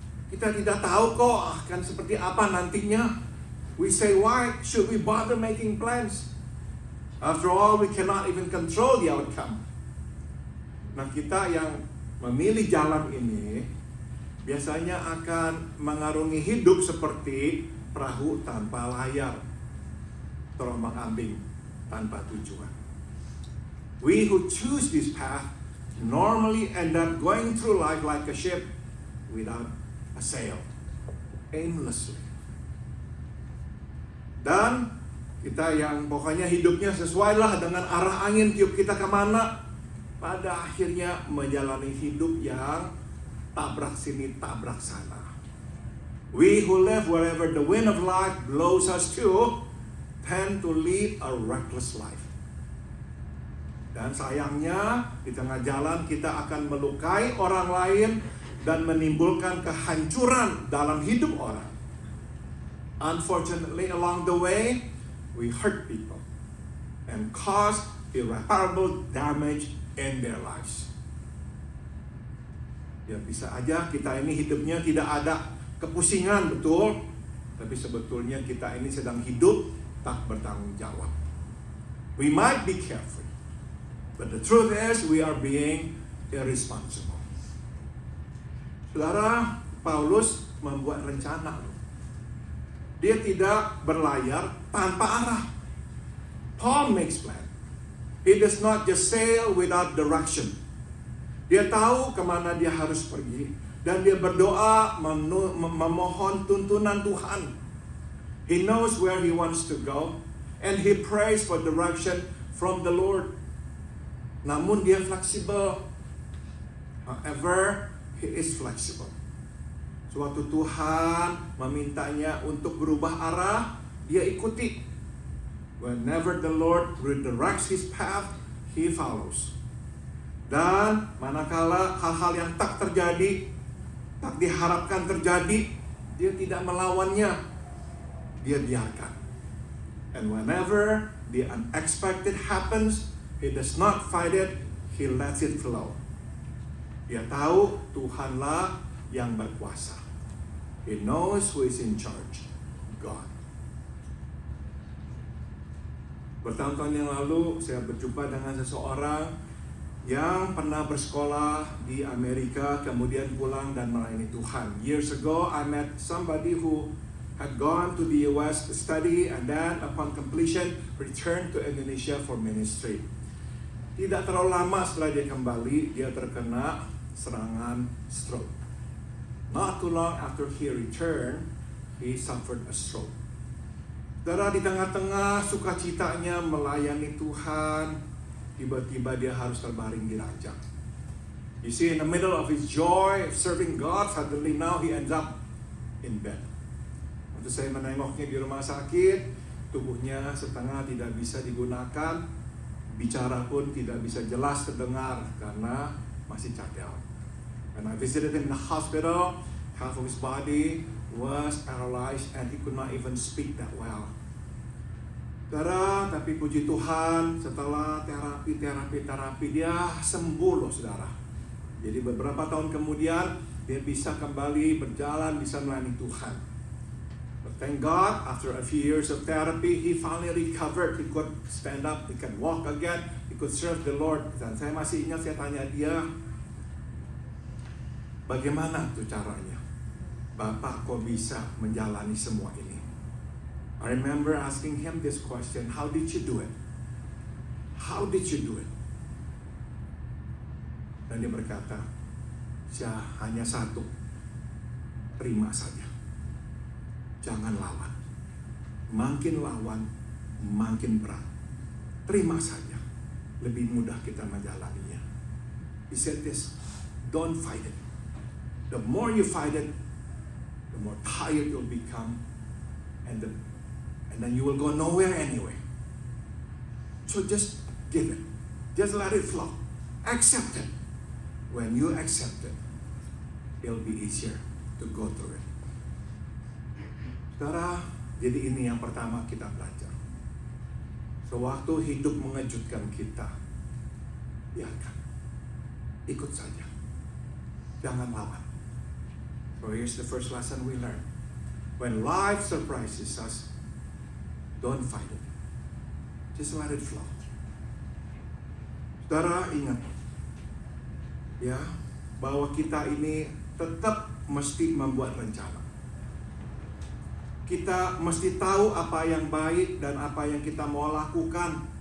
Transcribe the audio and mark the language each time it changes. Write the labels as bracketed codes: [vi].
[id] Kita tidak tahu kok akan seperti apa nantinya. [en] We say, why should we bother making plans? After all, we cannot even control the outcome. [id] Nah, kita yang memilih jalan ini biasanya akan mengarungi hidup seperti perahu tanpa layar, terombang-ambing tanpa tujuan. [en] We who choose this path normally end up going through life like a ship without a sail, aimlessly. [id] Dan kita yang pokoknya hidupnya sesuailah dengan arah angin tiup kita kemana, pada akhirnya menjalani hidup yang tabrak sini, tabrak sana. [en] We who live wherever the wind of life blows us to tend to lead a reckless life. [id] Dan sayangnya di tengah jalan kita akan melukai orang lain dan menimbulkan kehancuran dalam hidup orang. [en] Unfortunately, along the way, we hurt people and cause irreparable damage in their lives. [id] Ya bisa aja kita ini hidupnya tidak ada kepusingan, betul. Tapi sebetulnya kita ini sedang hidup tak bertanggung jawab. [en] We might be careful, but the truth is we are being irresponsible. [id] Saudara, Paulus membuat rencana. Dia tidak berlayar tanpa arah. [en] Paul makes plan. He does not just sail without direction. [id] Dia tahu kemana dia harus pergi. Dan dia berdoa memohon tuntunan Tuhan. [en] He knows where he wants to go. And he prays for direction from the Lord. [id] Namun dia fleksibel. [en] However, he is flexible. [id] Suatu Tuhan memintanya untuk berubah arah, dia ikuti. [en] Whenever the Lord redirects his path, he follows. [id] Dan manakala hal-hal yang tak terjadi, tak diharapkan terjadi, dia tidak melawannya, dia biarkan. [en] And whenever the unexpected happens, he does not fight it, he lets it flow. [id] Dia tahu Tuhanlah yang berkuasa. [en] He knows who is in charge, God. [id] Bertahun-tahun yang lalu saya berjumpa dengan seseorang yang pernah bersekolah di Amerika, kemudian pulang dan melayani Tuhan. [en] Years ago, I met somebody who had gone to the US to study and then upon completion returned to Indonesia for ministry. [id] Tidak terlalu lama setelah dia kembali, dia terkena serangan stroke. [en] Not too long after he returned, he suffered a stroke. [id] Saudara, di tengah-tengah sukacitanya melayani Tuhan, tiba-tiba dia harus terbaring di ranjang. [en] You see, in the middle of his joy of serving God, suddenly now he ends up in bed. [id] Waktu saya menengoknya di rumah sakit, tubuhnya setengah tidak bisa digunakan, bicara pun tidak bisa jelas terdengar karena masih cadel. [en] When I visited him in the hospital, half of his body was paralyzed and he could not even speak that well. [id] Saudara, tapi puji Tuhan, setelah terapi dia sembuh loh saudara. Jadi beberapa tahun kemudian dia bisa kembali berjalan, bisa melayani Tuhan. [en] But thank God, after a few years of therapy, he finally recovered. He could stand up, he can walk again, he could serve the Lord. [id] Dan saya masih ingat, saya tanya dia, bagaimana tuh caranya? Bapak kok bisa menjalani semua ini? [en] I remember asking him this question, how did you do it? How did you do it? [id] Dan dia berkata, saya hanya satu, terima saja. Jangan lawan. Makin lawan, makin berat. Terima saja. Lebih mudah kita menjalaninya. [en] He said this, don't fight it. The more you fight it, the more tired you'll become, and then you will go nowhere anyway. So just give it. Just let it flow. Accept it. When you accept it, it'll be easier to go through it. [id] Saudara, jadi ini yang pertama kita belajar. Sewaktu hidup mengejutkan kita, biarkan. Ikut saja. Jangan lawan. [en] So here's the first lesson we learn. When life surprises us, don't fight it. Just let it flow. [id] Saudara, ingat ya, bahwa kita ini tetap mesti membuat rencana. Kita mesti tahu apa yang baik dan apa yang kita mau lakukan.